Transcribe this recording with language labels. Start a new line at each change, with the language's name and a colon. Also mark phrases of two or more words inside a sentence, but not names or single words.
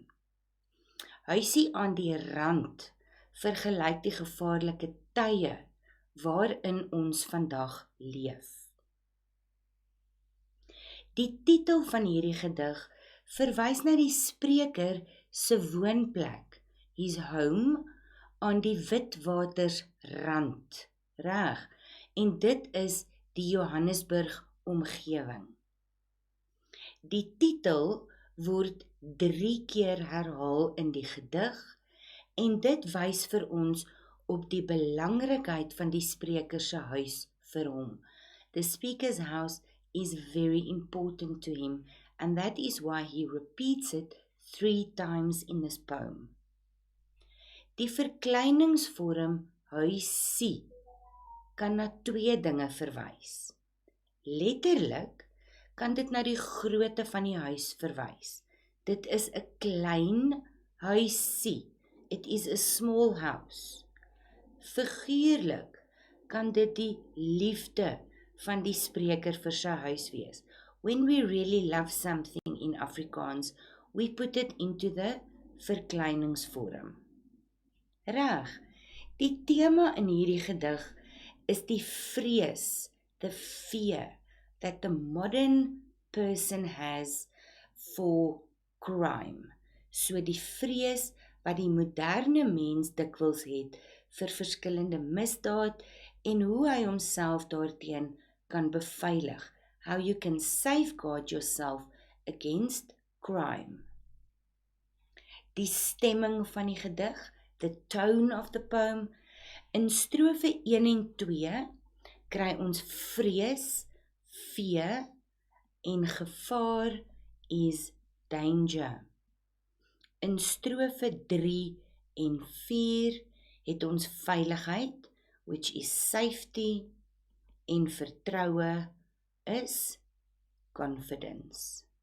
Afrikaans: Huisie aan die rand vergelyk die gevaarlike tye waarin ons vandag leef. Die titel van hierdie gedig verwys na die spreker se woonplek,
English: his home,
Afrikaans: aan die Witwatersrand, reg, en dit is die Johannesburg omgewing. Die titel word 3 keer herhaal in die gedig en dit wys vir ons op die belangrikheid van die spreker se huis vir hom.
English: The speaker's house is very important to him and that is why he repeats it 3 times in this poem.
Afrikaans: Die verkleiningsvorm huisie kan na 2 dinge verwys. Letterlik kan dit na die grootte van die huis verwys. Dit is 'n klein huisie.
English: It is a small house.
Afrikaans: Figuurlik kan dit die liefde van die spreker vir sy huis wees.
English: When we really love something in Afrikaans, we put it into the verkleiningsvorm.
Afrikaans: Reg, die tema in hierdie gedig is die vrees,
English: the fear that the modern person has for crime.
Afrikaans: So die vrees wat die moderne mens dikwels het vir verskillende misdaad en hoe hy homself daarteen kan beveilig.
English: How you can safeguard yourself against crime.
Afrikaans: Die stemming van die gedig,
English: the tone of the poem,
Afrikaans: in strofe 1 en 2 kry ons vrees, fear, en gevaar is danger. In strofe 3 en 4 het ons veiligheid,
English: which is safety,
Afrikaans: en vertroue is confidence.